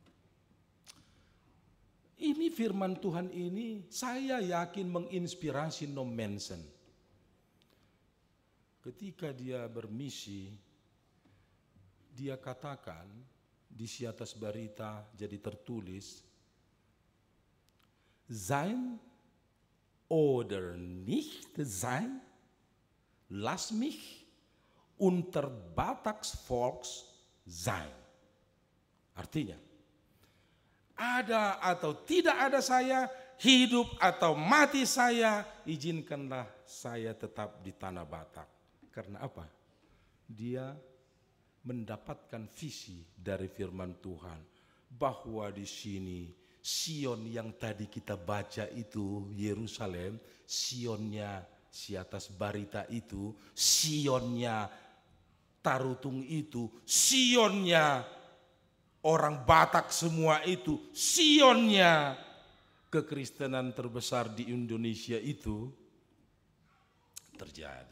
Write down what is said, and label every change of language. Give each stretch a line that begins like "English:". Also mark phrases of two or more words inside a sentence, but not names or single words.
Indonesian: Ini firman Tuhan ini saya yakin menginspirasi Nom Mensen. Ketika dia bermisi, dia katakan di atas berita jadi tertulis,
German: Sein oder nicht sein, lass mich unter Bataks Volks sein.
Indonesian: Artinya, ada atau tidak ada saya, hidup atau mati saya, izinkanlah saya tetap di tanah Batak. Karena apa? Dia mendapatkan visi dari firman Tuhan bahwa di sini Sion yang tadi kita baca itu Yerusalem, Sionnya si atas barita itu, Sionnya Tarutung itu, Sionnya orang Batak semua itu, Sionnya kekristenan terbesar di Indonesia itu terjadi.